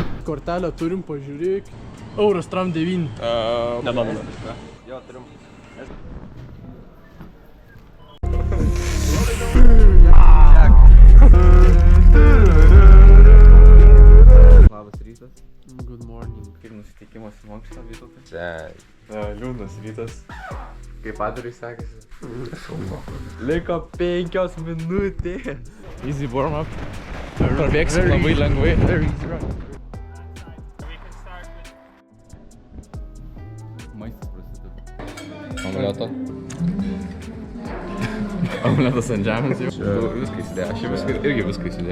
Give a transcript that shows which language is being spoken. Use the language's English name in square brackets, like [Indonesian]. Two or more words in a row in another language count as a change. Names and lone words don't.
[Lithuanian] Kortelę turim, pažiūrėk. Euros tram 9. Nedomina. Jo, turim. Labas rytas. [English] Good morning. [Lithuanian] Kaip nusiteikimas į mankštą, Vytautai? Čia liūdnas rytas. Kaip padariai sekėsi? Liko 5 minutės. [English] Easy warm up. [Lithuanian] Prabėgsim labai lengvai. Maistas prasideda. Omleto. Omletas ant žemės jau. Viską įsidėjau. Aš irgi viską įsidėjau.